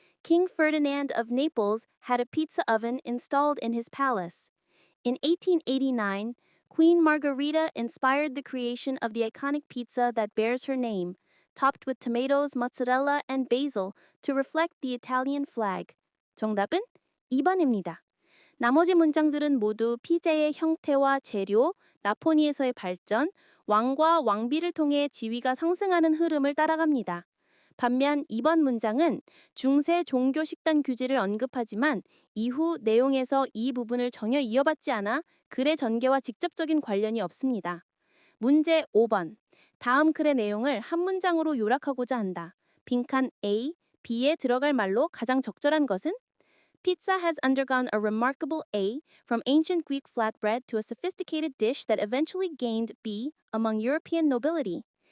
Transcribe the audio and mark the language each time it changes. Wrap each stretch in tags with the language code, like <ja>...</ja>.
<en>King Ferdinand of Naples had a pizza oven installed in his palace. In 1889, Queen Margherita inspired the creation of the iconic pizza that bears her name, topped with tomatoes, mozzarella, and basil to reflect the Italian flag.</en> <ko>정답은 2번입니다. 나머지 문장들은 모두 피자의 형태와 재료, 나포니에서의 발전, 왕과 왕비를 통해 지위가 상승하는 흐름을 따라갑니다. 반면 2번 문장은 중세 종교 식단 규지를 언급하지만 이후 내용에서 이 부분을 전혀 이어받지 않아 글의 전개와 직접적인 관련이 없습니다. 문제 5번. 다음 글의 내용을 한 문장으로 요약하고자 한다. 빈칸 A, B에 들어갈 말로 가장 적절한 것은?</ko> <en>Pizza has undergone a remarkable A, from ancient Greek flatbread to a sophisticated dish that eventually gained B among European nobility.</en>